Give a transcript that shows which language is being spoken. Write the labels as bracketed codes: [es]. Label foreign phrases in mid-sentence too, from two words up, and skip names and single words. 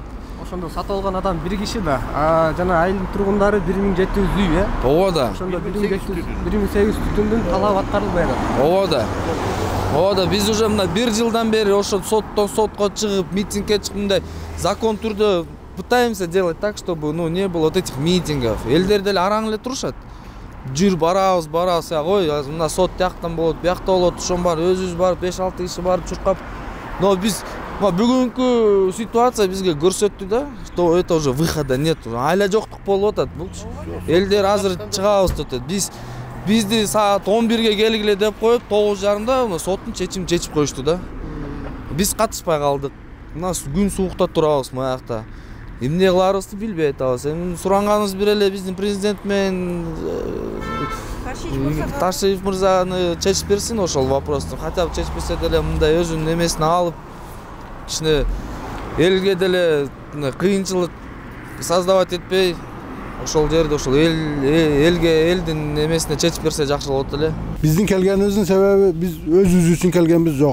[ky] Ошондо сатып алган адам бир киши да. Жана айыл тургундары 1700 үй, э? Ооба да. Ошондо 1800 түтүндүн талабы аткарылбай атат. Ооба да. Ооба да, биз уже мына 1 жылдан бери ошо соттон сотко чыгып, митингге чыгып, мындай закон түрдө [ru] пытаемся делать так, чтобы не было вот этих митингов. [ky] Элдер деле араң эле турушат. Жүр барабыз, ой, мына сот тияктан болот, биякта болот, ошон бар, өзүбүз барып 5-6 киши барып чуркап. Но биз бүгүнкү ситуация бизге көрсөттү да, [ru] что это уже выхода нет. [ky] Айла жоктук болуп атат. Элдер азыр чыгабыз деп атат. Бизди саат 11-ге келгиле деп коюп, 9:30 соттун чечимин чечип коюшту да. Биз катышпай калдык. Мына күн суукта турабыз мыякта. Эмне кыларыбызды билбей атабыз. Эми суранганыбыз бир эле биздин президент менен Ташиев мырзаны чечип берсин ошол вопросту. [ru] Хотя бы [ky] чечпесе деле мындай өзүнүн эмесин алып, кичине элге деле кыйынчылык создавать этпей ошол жерде ошол элдин эмесине чечип берсе жакшы болот эле. Биздин келгенибиздин себеби биз өзүбүз үчүн келгенбиз жок.